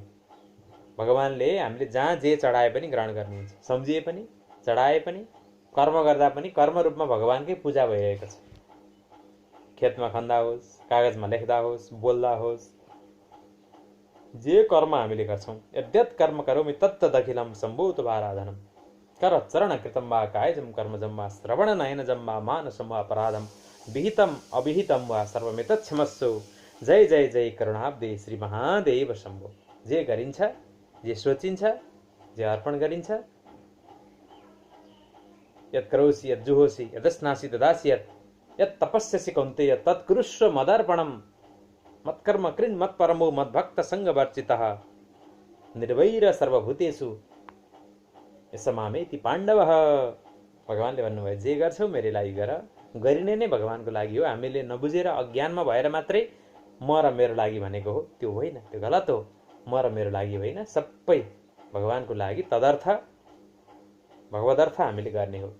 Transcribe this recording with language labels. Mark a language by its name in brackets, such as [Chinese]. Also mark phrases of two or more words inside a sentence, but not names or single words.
[Nepali] भगवानले हामीले जहाँ जे चढाए पनि ग्रहण गर्ने हुन्छ। सम्झिए पनि, चढाए पनि, कर्म गर्दा पनि कर्म रूपमा भगवानकै पूजा भइरहेको छ। खेतमा खन्दा होस्, कागजमा लेख्दा होस्, बोल्दा होस्, जे कर्म हामीले गर्छौँ, [Sanskrit] यद्यत् कर्म करोमि तत्तदखिलं सम्भूत आराधनम करचरण कृतं वा कायजं कर्मजं वा श्रवण नयनजं वा मानसं वा अपराधं विहितम अविहितम वा सर्वमेतत् क्षमस्व। जय जय जय करुणाब्दे श्री महादेव शम्भो। [Nepali] जे गरिन्छ, जे सोचिन्छ, जे अर्पण गरिन्छ, [Sanskrit] यत् करोसि यत् जुहोसि यदस्नासि तदासि यत् तपस्यसि कौन्तेय तत्कुरुष्व मदर्पणम् मत्कर्म कृन् मत्परमो मद्भक्त सङ्गवर्जितः निर्वैर सर्वभूतेषु यसमामेति पाण्डवः। [Nepali] भगवानले भन्नुभयो, जे गर्छौ मेरै लागि गर। गरिने नै भगवानको लागि हो। हामीले नबुझेर अज्ञानमा भएर मात्रै म र मेरो लागि भनेको हो, त्यो होइन, त्यो गलत हो। म र मेरो लागि होइन, सबै भगवानको लागि, [Sanskrit] तदर्थ भगवदर्थ [Nepali] हामीले गर्ने हो।